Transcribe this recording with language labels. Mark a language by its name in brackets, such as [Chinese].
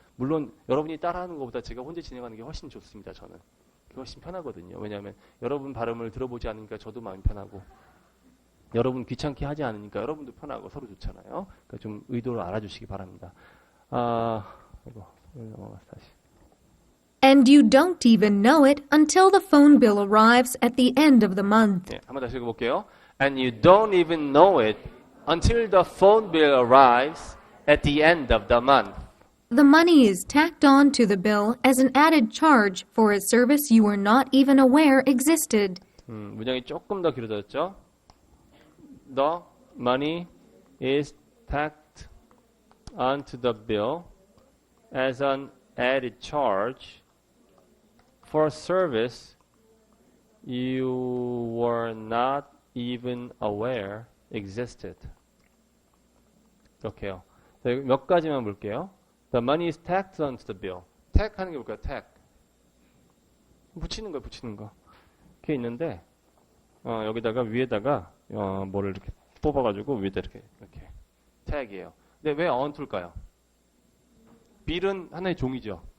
[Korean] 물론 여러분이 따라하는 것보다 제가 혼자 진행하는 게 훨씬 좋습니다. 저는. 그게 훨씬 편하거든요. 왜냐하면 여러분 발음을 들어보지 않으니까 저도 마음이 편하고 여러분 귀찮게 하지 않으니까 여러분도 편하고 서로 좋잖아요. 그러니까 좀 의도를 알아주시기 바랍니다. 이거 넘어가서 다시. [English] And you don't even know it until the phone bill arrives at the end of the month. [Korean] 네, 한번 다시 읽어볼게요. [English] And you don't even know it until the phone bill arrives at the end of the month. The money is tacked on to the bill as an added charge for a service you were not even aware existed. [Korean] 문장이 조금 더 길어졌죠? [English] The money is tacked onto the bill as an added charge for a service you were not even aware existed. [Korean] 이렇게요. 자, 몇 가지만 볼게요. [English] The money is tacked onto the bill. [Korean] tack 하는 게 뭘까요? [English] tack. [Korean] 붙이는 거예요, 붙이는 거. 그게 있는데, 여기다가 위에다가, 뭐를 이렇게 뽑아가지고 위에다 이렇게. tagg이에요. 근데 왜 onto일까요? bill은 하나의 종이죠.